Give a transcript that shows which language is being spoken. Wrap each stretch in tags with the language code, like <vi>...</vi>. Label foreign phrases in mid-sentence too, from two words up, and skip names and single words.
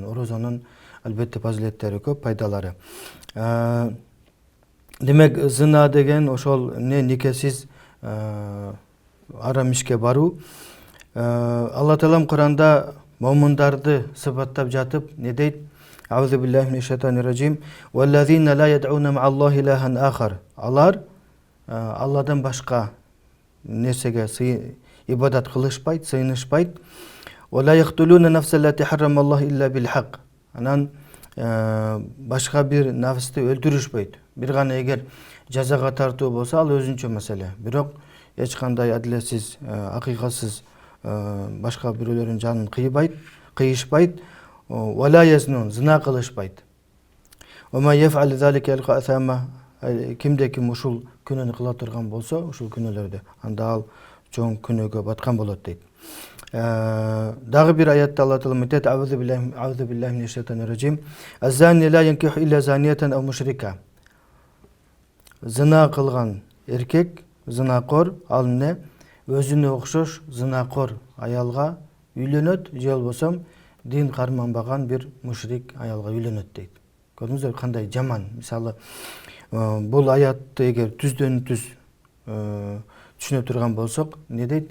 <ky>Орозонун албетте фазилеттери көп, пайдалары. Демек, зына деген ошол никесиз арам ишке баруу. Алла таалам Куранда момундарды сыпаттап жатып не дейт?</ky> <ar>أعوذ بالله من الشيطان الرجيم. والذين لا يدعون مع الله إلها آخر.</ar> <ky>Алар Алладан башка нерсеге ибадат кылышпайт, сыйынышпайт.</ky> <ar>ولا يقتلون النفس التي حرم الله إلا بالحق.</ar> <ky>Анан башка бир нафсты өлтүрүшпөйт. Бир гана эгер жазага тартуу болсо, ал өзүнчө маселе. Бирок эч кандай адилетсиз, акыйкатсыз башка бирөөлөрдүн жанын кыйышпайт.</ky> <ar>ولا يزنون,</ar> <ky>зына кылышпайт.</ky> <ar>ومن يفعل ذلك يلق أثاما.</ar> <ky>Кимде ким ушул күнөөнү кыла турган болсо, ушул күнөөлөрдө, анда ал чоң күнөөгө баткан болот дейт. Дагы бир аятта Алла таала айтат:</ky> <ar>أعوذ بالله من الشيطان الرجيم. الزاني لا ينكح إلا زانية أو مشركة.</ar> <ky>Зына кылган эркек, зынакор, ал эмне? Өзүнө окшош зынакор аялга үйлөнөт, же болбосо дин карманбаган бир мушрик аялга үйлөнөт дейт. Көрдүңүздөр кандай жаман. Мисалы, бул аятты эгер түздөн түз түшүнө турган болсок, не дейт?</ky>